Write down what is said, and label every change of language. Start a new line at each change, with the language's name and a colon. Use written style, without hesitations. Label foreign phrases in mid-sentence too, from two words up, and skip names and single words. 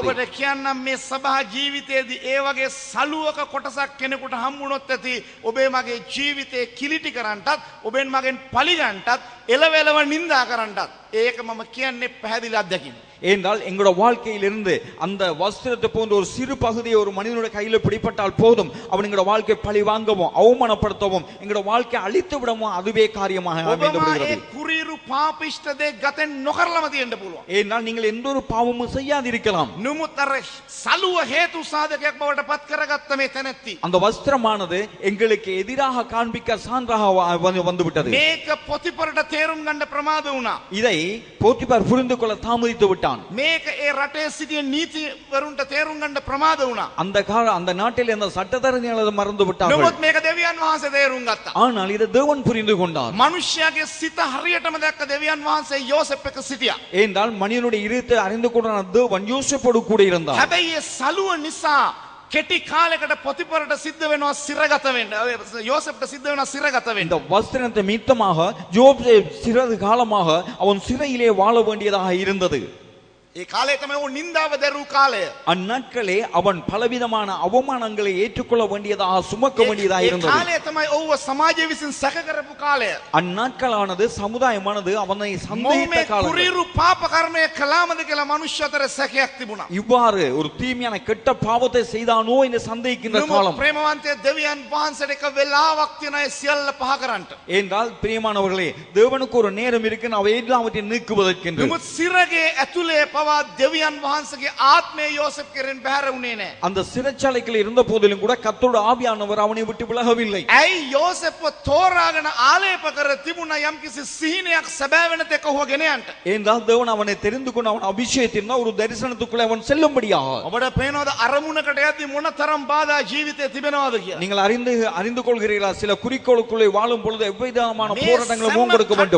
Sinhala: ඔබට කියන්නම් මේ සභා ජීවිතයේදී ඒ වගේ සලුවක කොටසක් කෙනෙකුට හම්බුනොත් ඇති ඔබේ මගේ ජීවිතේ කිලිටි කරන්නටත් ඔබෙන් මගෙන් පලිගන්නටත් එලවෙලව නිඳා කරන්නටත් ඒක මම කියන්නේ පැහැදිලි අත්දැකීම.
Tamil: ஏனென்றால் எங்களோட வாழ்க்கையிலிருந்து அந்த வஸ்திரத்தை போன்ற ஒரு சிறு பகுதியை ஒரு மனிதனுடைய கையில பிடிப்பட்டால் போதும் அவன் எங்களோட வாழ்க்கை பழி வாங்கவும் அவமானப்படுத்தவும் எங்களோட வாழ்க்கை அழித்து விடவும் அதுவே காரியமாக அமைந்து விடுகிறது.
Sinhala: කුරීරු පාපිෂ්ඨ දේ ගතෙන් නොකරලම තියෙන්න පුළුවන්.
Tamil: ஏனென்றால் நீங்கள் எந்த ஒரு பாவமும் செய்யாதிருக்கலாம்.
Sinhala: නමුත් අර සලුව හේතු සාධකයක් බවට පත් කරගත්ත මේ තැනැත්ති
Tamil: அந்த வஸ்திரமானது எங்களுக்கு எதிராக காண்பிக்க சான்றாக வந்துவிட்டது.
Sinhala: මේක පොතිපරට තේරුම් ගන්න ප්‍රමාද වුණා.
Tamil: இதை போத்திபார் புரிந்து கொள்ள தாமதித்து விட்டான்.
Sinhala: මේක ඒ රටේ සිටින නීතිවරුන්ට තේරුම් ගන්න ප්‍රමාද වුණා.
Tamil: அந்த நாட்டில் அந்த சட்டத்தரணிகள் மறந்து விட்டார்கள்.
Sinhala: නමුත් මේක දෙවියන් වහන්සේ තේරුම් ගත්තා.
Tamil: ஆனால் இதை தேவன் புரிந்து கொண்டார்.
Sinhala: මනුෂ්‍යයාගේ සිත හරියටම දැක්ක දෙවියන් වහන්සේ යෝසෙෆ් එක්ක සිටියා.
Tamil: ஏனென்றால் மனிதனுடைய இருதயத்தை அறிந்து கொண்ட தேவன் யோசேப்போடு கூட இருந்தார்.
Sinhala: හැබැයි ඒ සලුව නිසා කෙටි කාලයකට පොතිපරට සිද්ධ වෙනවා සිරගත වෙන්න. යෝසෙෆ්ට සිද්ධ වෙනවා සිරගත වෙන්න.
Tamil: இந்த வஸ்திரத்தை நிமித்தமாக யோசேப்பு சிறிது காலமாக அவன் சிறையிலே வாழ வேண்டியதாக இருந்தது.
Sinhala: ඒ කාලේ තමයි ਉਹ නින්දාව දරූ කාලය.
Tamil: அந்நாட்களே அவன் பலவிதமான அவமானங்களை ஏற்றுக்கொள்ள வேண்டியதாக சுமக்க வேண்டியதாக
Sinhala: ඒ
Tamil: இருந்தது.
Sinhala: කාලය තමයි ඔව්ව සමාජය විසින් සැක කරපු කාලය.
Tamil: அந்நாட்களானது சமுதாயமானது அவனை சந்தேகித்த
Sinhala: මොහු
Tamil: காலம்.
Sinhala: කුරීරු පාප කර්මය කළාමද කියලා මනුෂ්‍ය අතර සැකයක් තිබුණා.
Tamil: இவ்வாறு ஒரு தீமையான கெட்ட பாவத்தை செய்தானோ என்று சந்தேகிக்கின்ற காலம்.
Sinhala: නමුත් ප්‍රේමවන්තය දෙවියන් වහන්සේට එක වෙලාවක් තියෙනවා ඒ සියල්ල පහ කරන්නට.
Tamil: என்றால் பிரியமானவர்களே தேவனுக்கு ஒரு நேரம் இருக்கு அவை எல்லாவற்றையும் நீக்குவதற்கென்று.
Sinhala: නමුත් සිරගේ ඇතුලේ පවා දෙවියන් වහන්සේගේ ආත්මය යෝසෙෆ් කෙරෙන් බැහැර වුණේ නැහැ.
Tamil: அந்த சிறைச்சாலையில் இருந்த போதிலும் கூட கர்த்தருடைய ஆவியானவர் அவனை விட்டு விலகவில்லை.
Sinhala: ඇයි යෝසෙෆ්ව තෝරාගෙන ආලේප කර තිබුණා යම්කිසි සිහිනයක් සැබෑ වෙන තෙක ඔහුව ගෙන යන්න.
Tamil: என்றால் தேவன் அவனை தெரிந்து கொண்டு அவன் அபிஷேகத்தின் ஒரு தரிசனத்துக்குள்ளே அவன் செல்லும்படியாக.
Sinhala: ඔබට පේනවද අරමුණකට යද්දී මොනතරම් බාධා ජීවිතේ තිබෙනවද කියලා?
Tamil: நீங்கள் அறிந்து கொள்கிறீர்களா சில குறிக்கோளுக்குள்ளே வாழும் பொழுது எவ்விதமான போராட்டங்களை முகங்கொடுக்க வேண்டும்.